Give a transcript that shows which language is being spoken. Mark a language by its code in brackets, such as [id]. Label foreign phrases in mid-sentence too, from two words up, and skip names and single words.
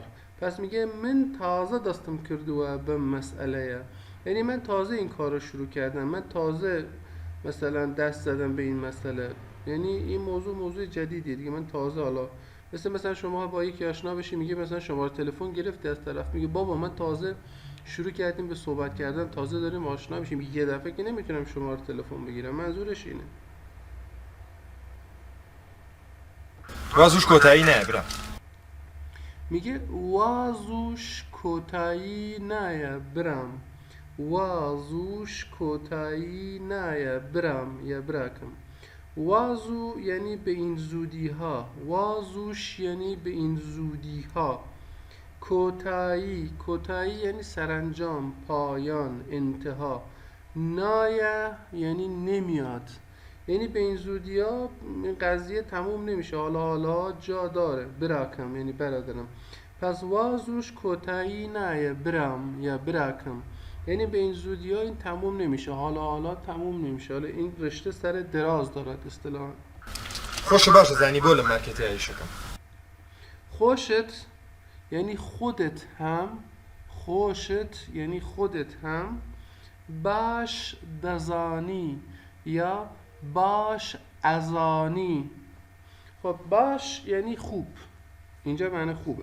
[fa] پس میگه [ckb] من تازه دستم کردوه بم مسئله، [fa] یعنی من تازه این کار رو شروع کردم، من تازه مثلا دست زدم به این مسئله، یعنی این موضوع جدیدیه دیگه. من تازه حالا مثلا شما با یکی آشنا بشی، میگه مثلا شماره تلفن گرفتی از طرف، میگه بابا من تازه شروع کردیم به صحبت کردن، تازه داریم آشنا میشیم، یه دفعه که نمیتونم شماره تلفن بگیرم. منظورش اینه. [ckb] وازوش کۆتایی نایە برا. [fa] میگه [ckb] وازوش کوتایی نایه برام، وازوش کوتایی نایه برام یا براکم. [fa] وازو یعنی به این زودی ها، وازوش یعنی به این زودی ها. کوتایی یعنی سرانجام، پایان، انتها. نایه یعنی نمیاد، یعنی به این زودی ها این قضیه تموم نمیشه، حالا جا داره. براکم یعنی برادرم. پس [ckb] وازوش کوتایی نایه برام یا براکم، [fa] یعنی به این زودی ها این تموم نمیشه، حالا تموم نمیشه. حالا این رشته سر دراز دارد اصطلاحا. [ckb] خۆشە باشە زانی بۆ لە مارکێتەیە ئیشەکەم. خوشت یعنی [fa] خودت هم، خوشت یعنی خودت هم. [ckb] باش دزانی یا باش ازانی. [fa] خب باش یعنی خوب، اینجا معنی خوبه.